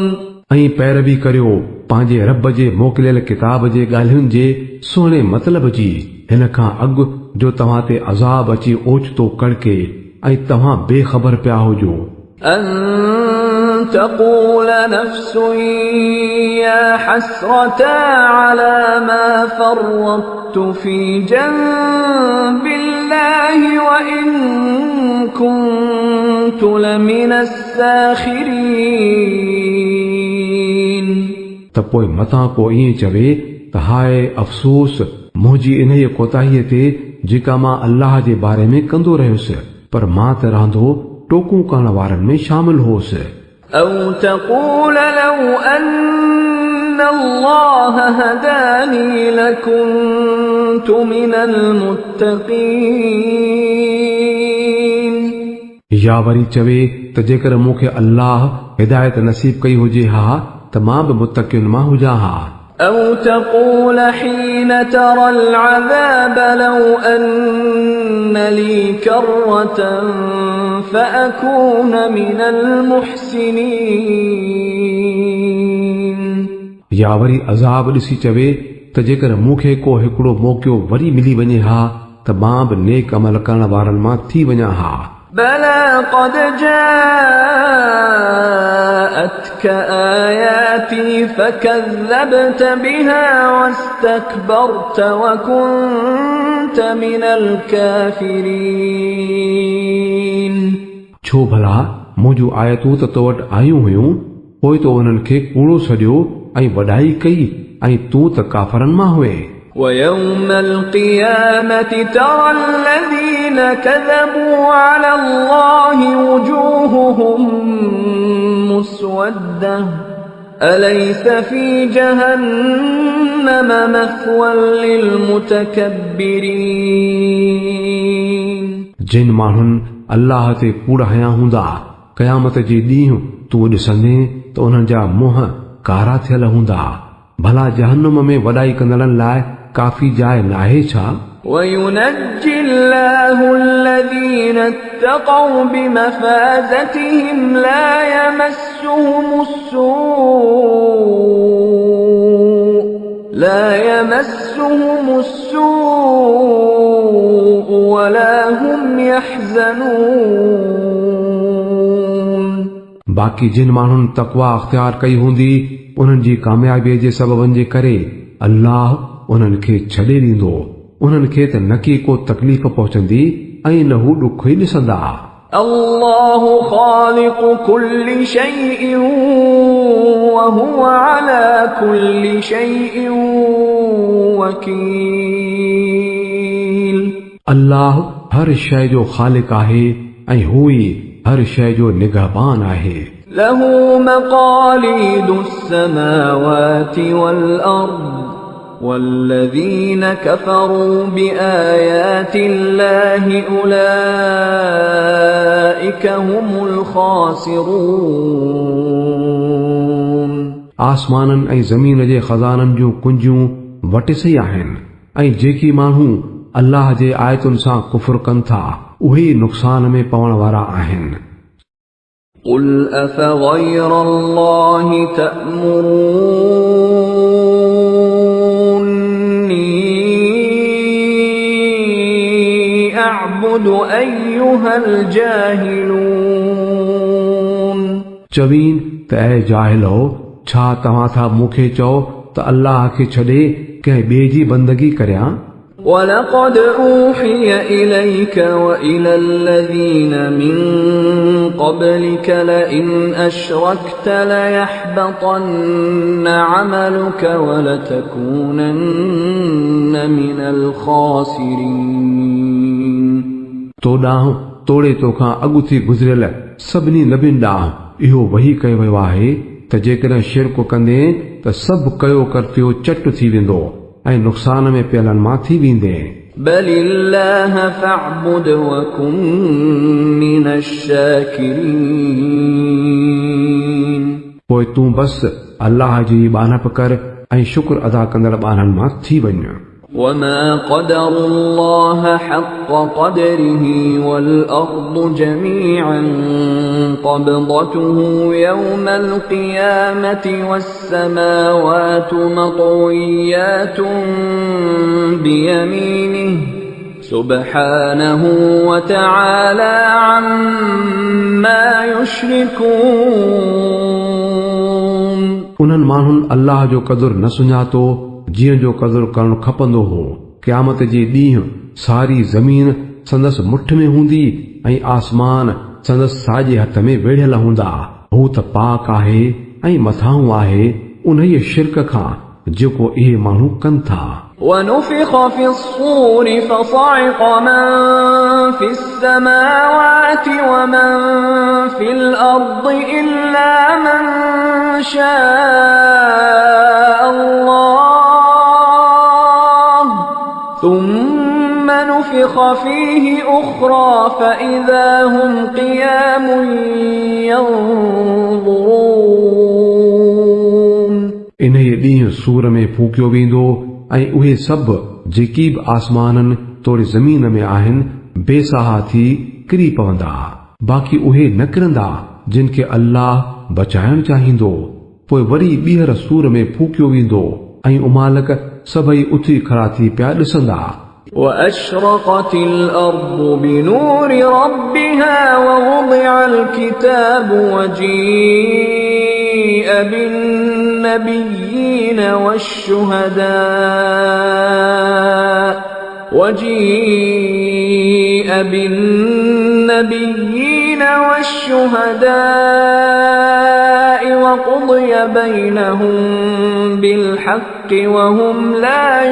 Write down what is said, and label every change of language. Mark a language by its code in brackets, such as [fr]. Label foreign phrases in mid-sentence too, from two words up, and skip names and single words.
[sd] ऐं पैरवी करियो पंहिंजे रब जे मोकिलियल किताब जे ॻाल्हियुनि जे सुहिणे मतिलब जी हिन खां अॻु जो तव्हां ते अज़ाब अची ओचितो कड़के ऐं तव्हां बेख़बर पिया हुजो [ar] أن تقول نفس يا حسرتا على ما فرطت في جنب الله وإن كنت لمن الساخرين [sd] त पोइ मतां को ईअं चवे त हाय अफ़सोस मुंहिंजी इन कोताहीअ ते जेका मां अल्लाह जे बारे में कंदो रहियुसि पर मां त रहंदो टोकूं करण वारनि में शामिल होसि [ar] أو تقول لو أن الله هداني لكنت من المتقين [sd] या वरी चवे त जेकर मूंखे अल्लाह हिदायत नसीब कई हुजे हा त मां बि मुतक़ियुनि मां हुजां हा [ar] أو تقول حين ترى العذاب لو أن لي كرة فأكون من المحسنين [sd] या वरी अज़ाब ॾिसी चवे त जेकर मूंखे को हिकिड़ो मौक़ो वरी मिली वञे हा त मां बि नेक अमल करण वारनि मां थी वञा हा [ar] بلى قد جاءتك آياتي فكذبت بها واستكبرت وكنت من الكافرين [sd] छो भला मुंहिंजूं आयतूं त तो वटि आयूं हुयूं पोइ तो उन्हनि खे कूड़ो सॼो ऐं वॾाई कई ऐं तूं त काफ़रनि मां हुए [ar] ويوم القيامة ترى الذين كذبوا على الله وجوههم مسودة أليس في جهنم مثوى للمتكبرين [sd] जिन माण्हुनि अल्लाह ते कूड़ हया हूंदा क़यामत जे ॾींहुं तूं ॾिसंदे त उन्हनि जा मुंहं कारा थियल हूंदा भला जहन्नुम में वॾाई कंदड़नि लाइ काफ़ी जाइ नाहे छा [ar] وينجي الله الذين اتقوا بمفازتهم لا يمسهم السوء ولا هم يحزنون [sd] बाक़ी जिन माण्हुनि तक़वा अख़्तियार कई हूंदी उन्हनि जी कामयाबीअ जे सबबनि जे करे अल्लाह उन्हनि खे छॾे ॾींदो उन्हनि खे त न की को तकलीफ़ पहुचंदी ऐं न हू ॾुख ई ॾिसंदा [ar] الله خالق كل شيء وهو على كل شيء وكيل [sd] अल्लाह हर शइ जो ख़ालिक आहे ऐं हू ई हर शइ जो निगहबान आहे [ar] له مقاليد السماوات والأرض والذين كفروا بآيات الله أولئك هم الخاسرون [sd] आसमाननि ऐं ज़मीन जे खज़ाननि जूं कुंजियूं वटिसई आहिनि ऐं जेकी माण्हू अल्लाह जे आयतुनि सां कुफ़ुर कनि था उहे नुक़सान में पवण वारा आहिनि [ar] قل أفغير الله تأمروني أعبد أيها الجاهلون [sd] चवीन त ऐं जाहिलो छा तव्हां था मूंखे चओ त अल्लाह खे छॾे कंहिं ॿिए जी बंदगी करियां [ar] ولقد أوحي إليك وإلى الذين من قبلك لئن أشركت ليحبطن عملك ولتكونن من الخاسرين [sd] तो ॾांहुं तोड़े तोखां अॻु थी गुज़रियल सभिनी नबियुनि ॾांहुं इहो वही कयो वियो आहे त जेकॾहिं शिरक कंदे त सभु कयो करतियो चट थी वेंदो ऐं नुक़सान में पियलनि मां थी वेंदे [ar] بل الله فاعبد وكن من الشاكرين [sd] पोइ तूं बस अल्लाह जी बानप कर ऐं शुक्र अदा कंदड़ ॿारनि मां थी वञ [ar] وما قدر الله حق قدره والأرض جميعا قبضته يوم القيامة والسماوات مطويات بيمينه سبحانه وتعالى عما يشركون [sd] उन्हनि माण्हुनि अल्लाह जो क़दुरु न सुञातो जीअं जो क़दुरु करणु खपंदो हो क़यामत जे ॾींहुं सारी ज़मीन संदसि मुठ में हूंदी ऐं आसमान संदसि साॼे हथ में वेढ़ियल हूंदा हू त पाक आहे ऐं मथां आहे उन शिरक खां जेको इहे माण्हू कनि था [ar] ونفخ في الصور فصعق من في السماوات ومن في الأرض إلا من شاء الله ثم نفخ فيه أخرى فإذا هم قيام ينظرون [sd] इन्हे ॾींहुं सूर में फूकियो वेंदो ऐं उहे सभु जेकी बि आसमाननि तोड़े ज़मीन में आहिनि बेसाहा थी किरी पवंदा बाक़ी उहे न किरंदा जिन खे अल्लाह बचाइण चाहींदो पोइ वरी ॿीहर सूर में फूकियो वेंदो ऐं उमालक सभई उथी खड़ा थी पिया ॾिसंदा [ar] وأشرقت الأرض بنور ربها ووضع الكتاب وجيء بالنبيين والشهداء وقضي بينهم بالحق وهم لا